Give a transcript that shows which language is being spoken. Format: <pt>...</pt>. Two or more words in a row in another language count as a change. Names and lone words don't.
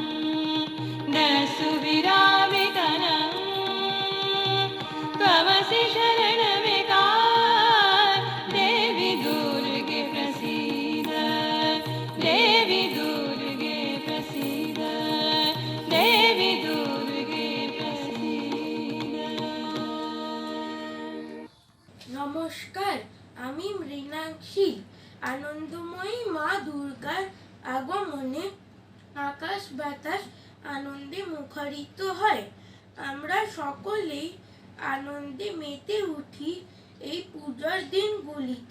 <sa>दसुविरावितनं त्वमसि शरणमेका देवी दुर्गे प्रसीद देवी दुर्गे प्रसीद देवी दुर्गे प्रसीद</sa> <bn>নমস্কার, আমি মৃণাক্ষী। আনন্দময়ী মা দুর্গার আগমনে আকাশ বাতাস আনন্দে মুখরিত হয়। আমরা সকলেই আনন্দে মেতে উঠি এই পূজার দিনগুলিতে।</bn>